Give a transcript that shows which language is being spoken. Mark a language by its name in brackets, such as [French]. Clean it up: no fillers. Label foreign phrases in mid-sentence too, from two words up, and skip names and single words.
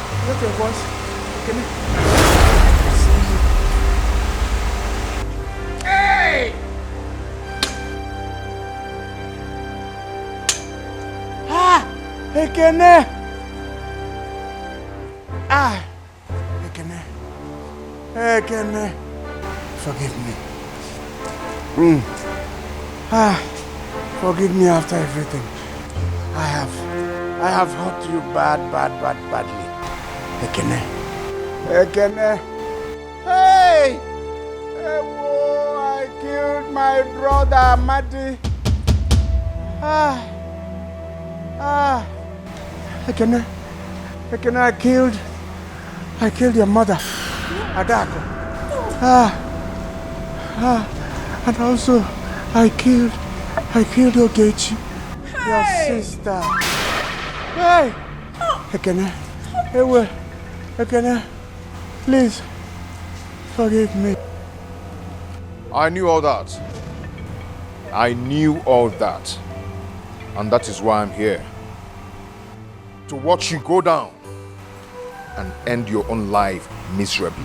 [English] that your voice? Ekene? Hey! Ah! Ekene! Ah! Ekene! Ekene! Forgive me. Forgive me after everything. I have hurt you badly. Ekene. Ekene. Hey! Whoa, I killed my brother Amadi. Ekene. Ekene, I killed your mother, Adako. And also I killed Ogechi, your sister. Hey! Ekene. Ekene, please forgive me. I knew all that. And that is why I'm here. To watch you go down and end your own life miserably.